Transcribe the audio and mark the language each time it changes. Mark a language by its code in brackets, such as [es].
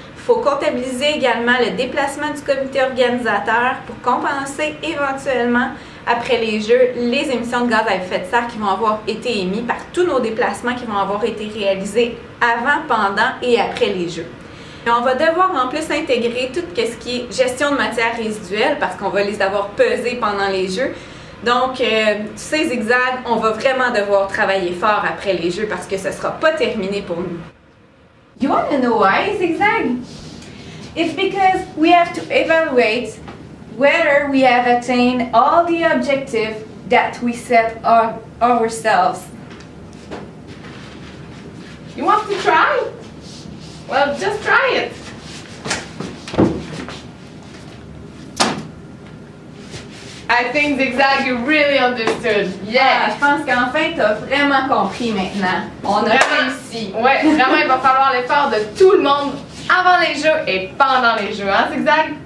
[fr] Il faut comptabiliser également le déplacement du comité organisateur pour compenser éventuellement, après les jeux, les émissions de gaz à effet de serre qui vont avoir été émises par tous nos déplacements qui vont avoir été réalisés avant, pendant et après les jeux. Et on va devoir en plus intégrer tout ce qui est gestion de matières résiduelles parce qu'on va les avoir pesées pendant les jeux. Donc, tu sais, Zigzag, on va vraiment devoir travailler fort après les jeux parce que ce ne sera pas terminé pour nous. [en] You want to know why, Zigzag? It's because we have to evaluate whether we have attained all the objectives that we set ourselves. You want to try? Well, just try it. I think Zigzag, you really understood. Ah, Yeah! [fr] je pense qu'enfin, t'as vraiment compris maintenant. On a Vraiment. réussi. Ouais, vraiment, il va falloir l'effort de tout le monde avant les jeux et pendant les jeux, hein, Zigzag?